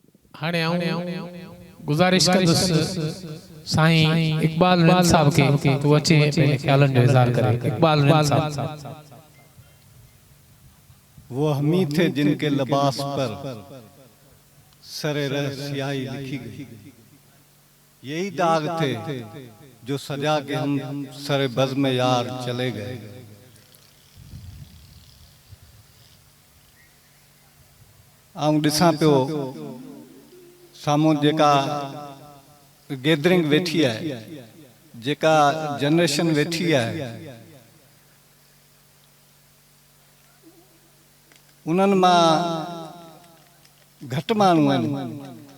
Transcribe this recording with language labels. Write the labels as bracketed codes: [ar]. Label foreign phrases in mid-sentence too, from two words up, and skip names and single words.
[sd] हाणे आऊं गुजारिश कंदुसि साईं इकबाल रन साहब के तू अचे पंहिंजे ख्यालनि जो इज़हार करे। इकबाल रन साहब। [ur] وہ ہمی تھے جن کے لباس پر سرِ رہ سیاہی لکھی گئی، یہی داغ تھے جو سجا کے ہم سرِ بزم یار چلے گئے. [sd] आऊं ॾिसां पियो साम्हूं जेका गैदरिंग वेठी आहे, जेका जनरेशन वेठी आहे, उन्हनि मां घटि माण्हू आहिनि